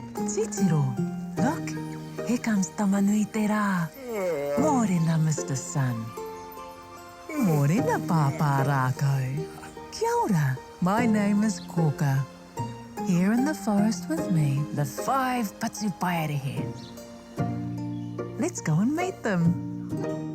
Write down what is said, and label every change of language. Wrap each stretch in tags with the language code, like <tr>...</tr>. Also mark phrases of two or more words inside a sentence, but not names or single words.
<mi>Titiro,</mi> <en>look, here comes Tamanui te rā. Mōrena, Mr. Sun. Mōrena, Papa Rakau.</en> <mi>Kia ora,</mi> <en>my name is Kōkā. Here in the forest with me, the 5 Patupaiarehe. Let's go and meet them.</en>